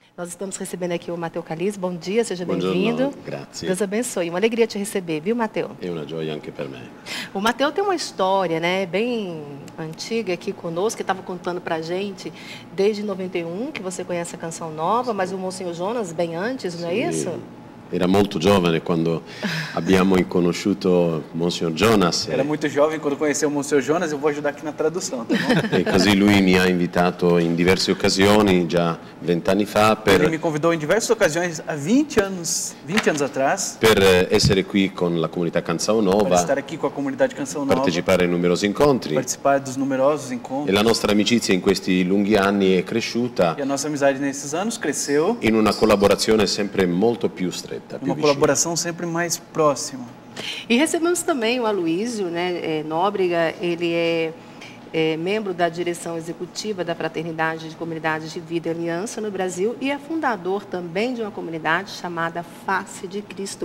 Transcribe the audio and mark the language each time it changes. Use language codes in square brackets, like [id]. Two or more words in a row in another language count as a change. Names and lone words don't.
[pt] Nós estamos recebendo aqui o Matteo Calise. Bom dia, seja bem-vindo. Grazie. Deus abençoe. Uma alegria te receber, viu, Matteo? É uma [it] gioia anche per me. [pt] O Matteo tem uma história, né, bem antiga aqui conosco, que estava contando pra gente desde 91, que você conhece a Canção Nova, mas o Monsenhor Jonas bem antes, não é isso? [it] Era molto giovane quando abbiamo conosciuto Monsignor Jonas. [pt] Era muito jovem quando conheceu o Monsignor Jonas. Eu vou ajudar aqui na tradução, tá bom? [it] E così lui mi ha invitato in diverse occasioni, già 20 anni fa, [pt] Ele me convidou em diversas ocasiões há 20 anos atrás, [it] per essere qui con la comunità Canção [pt] para Nova, estar aqui com a comunidade Canção Nova, [it] partecipare ai numerosi incontri. [pt] participar dos numerosos E encontros. [it] la nostra amicizia in questi lunghi anni è cresciuta [pt] E a nossa amizade nesses anos cresceu, [it] in una collaborazione sempre molto più stretta, più [pt] uma [it] vicina. [pt] colaboração sempre mais próxima. E recebemos também o Aloísio, né, Nóbrega. Ele é membro da direção executiva da Fraternidade de Comunidades de Vida e Aliança no Brasil e é fundador também de uma comunidade chamada Face de Cristo.